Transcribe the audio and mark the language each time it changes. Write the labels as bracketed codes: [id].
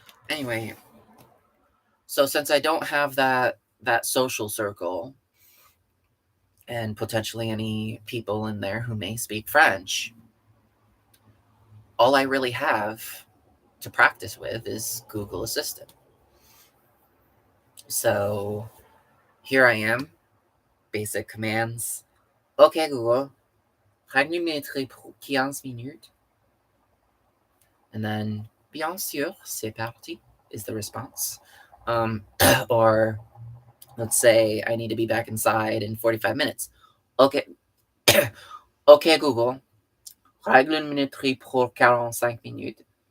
[en] Anyway, so since I don't have that social circle and potentially any people in there who may speak French, all I really have to practice with is Google Assistant. So here I am, basic commands. [fr] Okay, Google, chronométrer pour 15 minutes. [en] And then, [fr] bien sûr, c'est parti, [en] is the response. Or let's say I need to be back inside in 45 minutes. [fr] Okay, okay, Google, règle une minuterie pour 45 minutes.